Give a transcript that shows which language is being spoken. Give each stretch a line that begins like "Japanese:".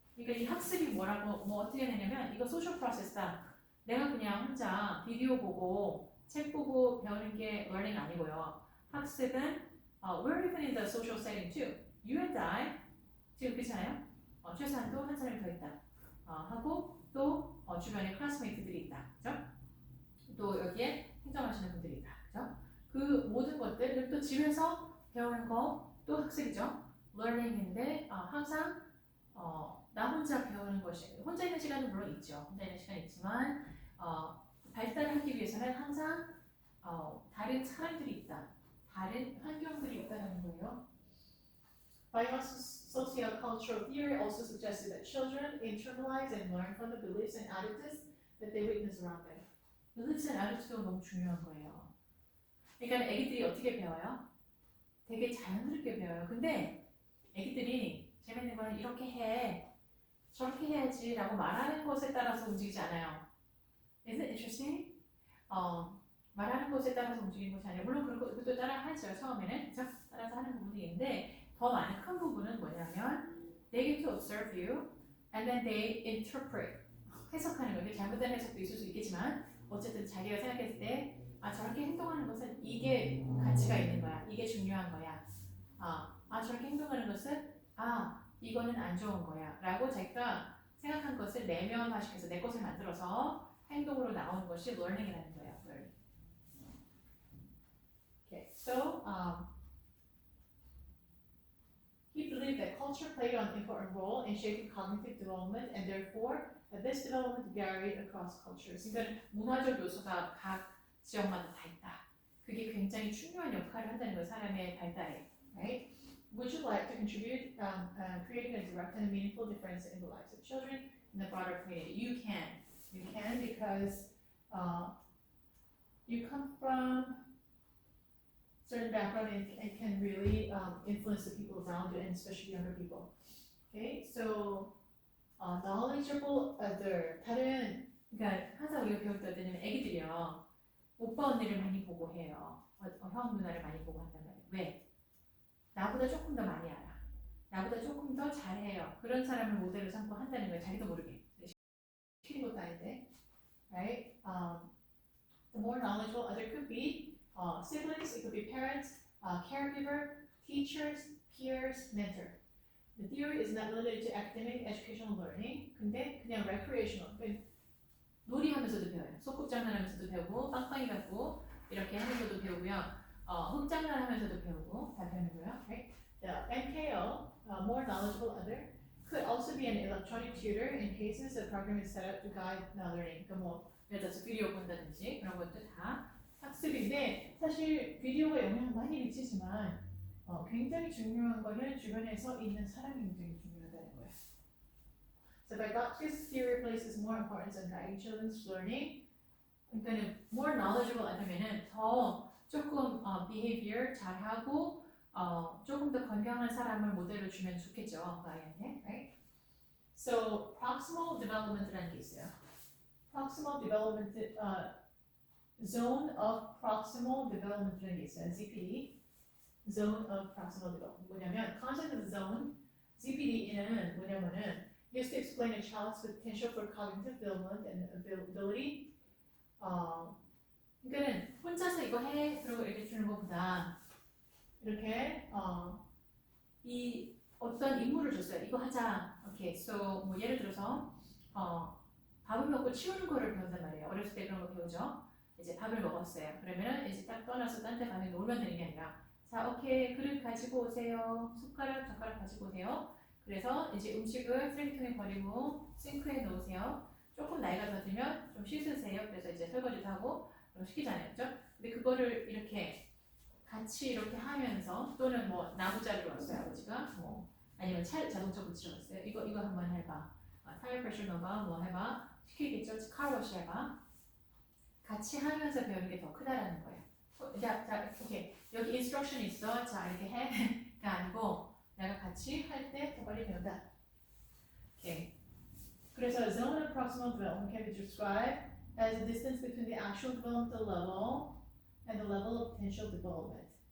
Korean: 그러니까 이 학습이 뭐라고 뭐 어떻게 되냐면 이거 소셜 프로세스다. 내가 그냥 혼자 비디오 보고 책 보고 배우는 게 learning 아니고요. 학습은
English: we're even in the social setting too. You and I
Korean: 지금 그렇잖아요. 최소한도 한 사람이 더 있다. 하고 또 주변에 클래스메이트들이 있다. 그죠? 또 여기에 행정하시는 분들이 있다. 그죠? 그 모든 것들 그리고 또 집에서 배우는 거 또 학습이죠. learning인데 항상 나 혼자 배우는 것이 혼자 있는 시간은 물론 있죠. 혼자 있는 시간이 있지만 발달하기 위해서는 항상 다른 사람들이 있다. 다른 환경들이 있다는 거예요.
English: Biosociocultural theory also suggested that children internalize and learn from the beliefs and attitudes that they witness around them.
Korean: beliefs and attitude가 너무 중요한 거예요. 그러니까 애기들이 어떻게 배워요? 되게 자연스럽게 배워요. 근데 애기들이 재밌는 거는 이렇게 해, 저렇게 해야지 라고 말하는 것에 따라서 움직이지 않아요.
English: Isn't it interesting?
Korean: 말하는 것에 따라서 움직이는 것이 아니라 물론 그것도 따라 하죠. 처음에는 그죠? 따라서 하는 부분이 있는데 더 많은 큰 부분은 뭐냐면
English: they get to observe you and then they interpret
Korean: 해석하는 거예요. 잘못된 해석도 있을 수 있겠지만 어쨌든 자기가 생각했을 때 저렇게 행동하는 것은 이게 가치가 있는 거야. 이게 중요한 거야. 저렇게 행동하는 것은 이거는 안 좋은 거야. 라고 자기가 생각한 것을 내면화시켜서 내 것을 만들어서 행동으로 나오는 것이 learning이라는 거예요.
English: learning. Okay, so he believed that culture played an important role in shaping cognitive development, and therefore that this development varied across cultures.
Korean: 그러니까 문화적 요소가 각 지역마다 다 있다. 그게 굉장히 중요한 역할을 한다는 거예요. 사람의 발달에.
English: Right? Would you like to contribute creating a direct and meaningful difference in the lives of children In the broader community, you can. You can because you come from certain background and it can really influence the people around you and especially younger people. Okay, so knowledgeable other 다른
Korean: 그러니까 항상 우리가 배울 때 어떠냐면 애기들이요. 오빠 언니를 많이 보고 해요. 형 누나를 많이 보고 한단 말이에요. 왜? 나보다 조금 더 많이 알아. 나보다 조금 더 잘해요. 그런 사람을 모델로 삼고 한다는 거예요. 자기도 모르게. 시키는 것도 아닌데, right?
English: The more knowledgeable other could be siblings, it could be parents, caregiver, teachers, peers, mentor. The theory is not limited to academic educational learning.
Korean: 근데 그냥 recreational. 놀이하면서도 배워요. 소꿉장난하면서도 배우고 빵빵이 갖고 이렇게 하면서도 배우고요. 흑장난하면서도 배우고 다 배우는 거예요.
English: Right? The MKO, more knowledgeable other, could also be an electronic tutor in cases the program is set up to guide learning.
Korean: 그러니까 뭐 예를 들어서 비디오 본다든지 그런 것도 다 학습인데 사실 비디오가 영향을 많이 미치지만 굉장히 중요한 거는 주변에서 있는 사람이 굉장히 중요하다는 거예요.
English: So Vygotsky's theory places more importance on guiding children's learning.
Korean: 그러니까 more knowledgeable 하면은 더 조금 behavior 잘하고 조금 더 건강한 사람을 모델로 주면 좋겠죠. 그 아이한테, right? So proximal development라는 게 있어요. Proximal development, zone of proximal development라는 게 있어요.
English: ZPD, zone of proximal development.
Korean: 뭐냐면
English: concept of zone,
Korean: ZPD는 뭐냐면은
English: used to explain a child's potential for cognitive development and ability.
Korean: 그러니까는 혼자서 이거 해 그러고 이렇게 주는 것보다 이렇게 이 어떤 임무를 줬어요. 이거 하자. 오케이. So 뭐 예를 들어서 밥을 먹고 치우는 거를 배운단 말이에요. 어렸을 때 그런 거 배우죠. 이제 밥을 먹었어요. 그러면은 이제 딱 떠나서 딴 데 가면 놀면 되는 게 아니라 자, 오케이. 그릇 가지고 오세요. 숟가락, 젓가락 가지고 오세요. 그래서 이제 음식을 쓰레기통에 버리고 싱크에 넣으세요. 조금 나이가 더 들면 좀 씻으세요. 그래서 이제 설거지도 하고 그런 거 시키잖아요. 그죠? 근데 그거를 이렇게 같이 이렇게 하면서 또는 뭐 나무 자르러 왔어요. 아버지가 뭐 아니면 자동차 고치러 왔어요. 이거 한번 해봐. 타이어 프레셔 넣어봐. 뭐 해봐. 시키겠죠? 카워시 해봐. 같이 하면서 배우는 게 더 크다라는 거예요. 자, 오케이. 여기 인스트럭션 있어. 자, 이렇게 해가 아니고 내가 같이 할 때 더 빨리 배운다. 오케이.
English: 그래서 zone of proximal development can be described as the distance between the actual developmental level and the level of potential development.